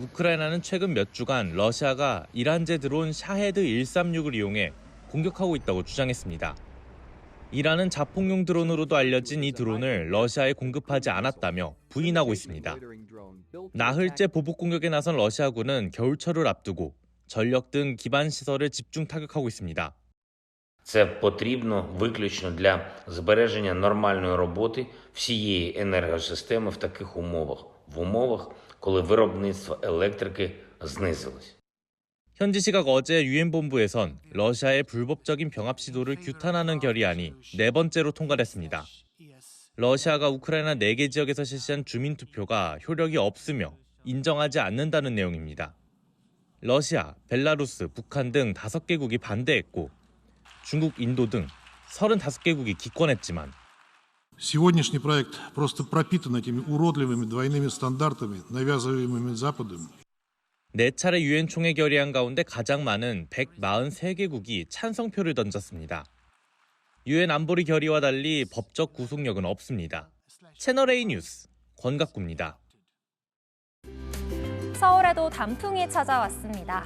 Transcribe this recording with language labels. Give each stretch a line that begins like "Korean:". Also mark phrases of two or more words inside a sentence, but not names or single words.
Korean: 우크라이나는 최근 몇 주간 러시아가 이란제 드론 샤헤드 136을 이용해 공격하고 있다고 주장했습니다. 이란은 자폭용 드론으로도 알려진 이 드론을 러시아에 공급하지 않았다며 부인하고 있습니다. 나흘째 보복 공격에 나선 러시아군은 겨울철을 앞두고 전력 등 기반 시설을 집중 타격하고 있습니다.
Ukrainian: Це потрібно виключно для збереження нормальної роботи всієї енергосистеми в таких умовах, в умовах, коли виробництво електрики знизилось.
Korean: 현지 시각 어제 유엔 본부에선 러시아의 불법적인 병합 시도를 규탄하는 결의안이 4번째로 통과됐습니다. 러시아가 우크라이나 4개 지역에서 실시한 주민 투표가 효력이 없으며 인정하지 않는다는 내용입니다. 러시아, 벨라루스, 북한 등 5개국이 반대했고 중국, 인도 등 35개국이 기권했지만
Russian: Сегодняшний проект просто пропитан этими уродливыми двойными стандартами, навязываемыми Западом.
Korean: 4차례 유엔 총회 결의안 가운데 가장 많은 143개국이 찬성표를 던졌습니다. 유엔 안보리 결의와 달리 법적 구속력은 없습니다. 채널A 뉴스 권갑구입니다. 서울에도 단풍이 찾아왔습니다.